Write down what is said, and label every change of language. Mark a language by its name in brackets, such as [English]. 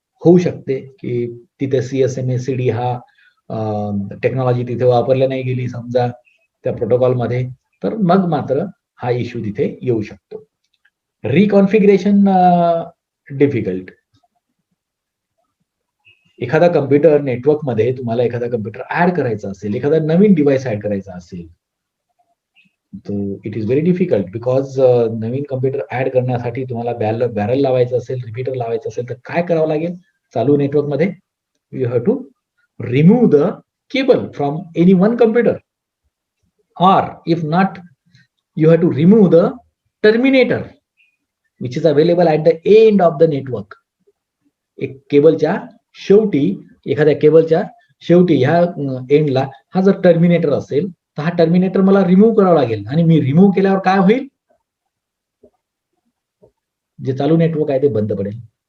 [Marathi] होऊ शकते की तिथे CSMA CD हा टेक्नॉलॉजी तिथे वापरल्या नाही गेली समजा त्या प्रोटोकॉल मध्ये, तर मग मात्र हा इश्यू तिथे येऊ शकतो. [English] Reconfiguration difficult. [Marathi] एखादा कम्प्युटर नेटवर्क मध्ये तुम्हाला एखादा कम्प्युटर ऍड करायचा असेल, एखादा नवीन डिव्हाइस ऍड करायचा असेल, [English] it is very difficult, [Marathi] because Naveen computer add करण्यासाठी तुम्हाला बॅरल लावायचं असेल, रिपीटर लावायचं असेल, तर काय करावं लागेल? चालू नेटवर्क मध्ये [English] You have to remove the cable from any one computer, or if not, you have to remove the terminator which is available at the end of the network. [Marathi] एक केबलच्या शेवटी, एखाद्या केबलच्या शेवटी ह्या एंडला हा जर टर्मिनेटर असेल तर हा टर्मिनेटर मला रिमूव्ह करावा लागेल, आणि मी रिमूव्ह केल्यावर काय होईल, जे चालू नेटवर्क आहे ते बंद पडेल.